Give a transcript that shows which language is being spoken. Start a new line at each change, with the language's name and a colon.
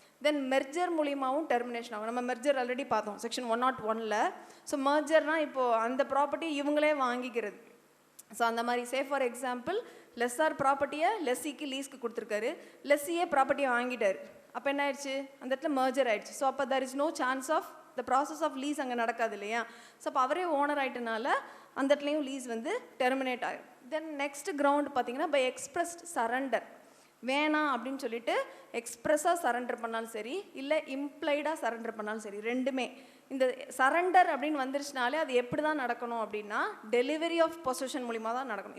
Tamil: தென் merger மூலியமாகவும் termination ஆகும். நம்ம மெர்ஜர் ஆல்ரெடி பார்த்தோம் செக்ஷன் 101ல். ஸோ மெர்ஜர்னால் இப்போது அந்த ப்ராப்பர்ட்டியை இவங்களே வாங்கிக்கிறது. ஸோ அந்த மாதிரி சே ஃபார் எக்ஸாம்பிள் லெஸ்ஸார் ப்ராப்பர்ட்டியை லெஸ்ஸிக்கு லீஸ்க்கு கொடுத்துருக்காரு, லெஸ்ஸியே ப்ராப்பர்ட்டியை வாங்கிட்டார், அப்போ என்ன ஆயிடுச்சு, அந்த இடத்துல மெர்ஜர் ஆயிடுச்சு.
English: so அப்போ there is no chance of the process of lease
Tamil: அங்கே நடக்காது இல்லையா. ஸோ அப்போ அவரே ஓனர் ஆகிட்டனால அந்த இடத்துலையும் லீஸ் வந்து டெர்மினேட் ஆகும். தென் நெக்ஸ்ட் கிரவுண்ட் பார்த்தீங்கன்னா பை எக்ஸ்பிரஸ்ட் சரண்டர். வேணாம் அப்படின்னு சொல்லிட்டு எக்ஸ்ப்ரெஸ்ஸாக சரண்டர் பண்ணாலும் சரி இல்லை இம்ப்ளைடாக சரண்டர் பண்ணாலும் சரி, ரெண்டுமே. இந்த சரண்டர் அப்படின்னு வந்துருச்சுனாலே அது எப்படி தான் நடக்கணும் அப்படின்னா டெலிவரி ஆஃப் பொசிஷன் மூலிமா தான் நடக்கணும்.